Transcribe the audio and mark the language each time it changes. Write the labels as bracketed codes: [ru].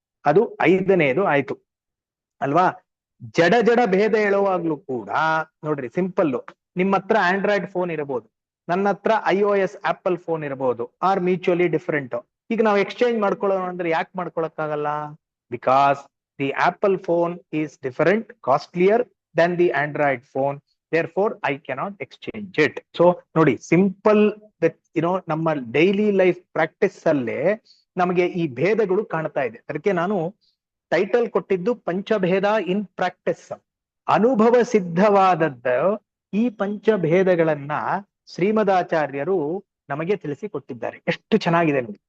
[kn] ಅದು 5ನೇದು ಆಯ್ತು ಅಲ್ವಾ? ಜಡ ಜಡ ಭೇದ ಹೇಳುವಾಗ್ಲೂ ಕೂಡ ನೋಡ್ರಿ, ಸಿಂಪಲ್. ನಿಮ್ಮ ಹತ್ರ ಆಂಡ್ರಾಯ್ಡ್ ಫೋನ್ ಇರಬಹುದು, ನನ್ನ ಹತ್ರ iOS ಆಪಲ್ ಫೋನ್ ಇರಬಹುದು, [en] Are mutually different. [kn] ಈಗ ನಾವು [en] exchange [kn] ಮಾಡ್ಕೊಳ್ಳೋಣ ಅಂದ್ರೆ ಯಾಕೆ ಮಾಡ್ಕೊಳಕ್ಕಾಗಲ್ಲ? [en] Because the Apple phone is different, costlier than the Android phone. therefore I cannot exchange it. [kn] So ನೋಡಿ, ಸಿಂಪಲ್ ನಮ್ಮ ಡೈಲಿ ಲೈಫ್ ಪ್ರಾಕ್ಟೀಸ್ ಅಲ್ಲೇ ನಮಗೆ ಈ ಭೇದಗಳು ಕಾಣ್ತಾ ಇದೆ. ಅದಕ್ಕೆ ನಾನು ಟೈಟಲ್ ಕೊಟ್ಟಿದ್ದು ಪಂಚಭೇದ ಇನ್ ಪ್ರಾಕ್ಟೀಸ್. ಅನುಭವ ಸಿದ್ಧವಾದದ್ದು ಈ ಪಂಚಭೇದಗಳನ್ನ ಶ್ರೀಮದಾಚಾರ್ಯರು ನಮಗೆ ತಿಳಿಸಿ ಕೊಟ್ಟಿದ್ದಾರೆ. ಎಷ್ಟು ಚೆನ್ನಾಗಿದೆ ನೋಡಿ.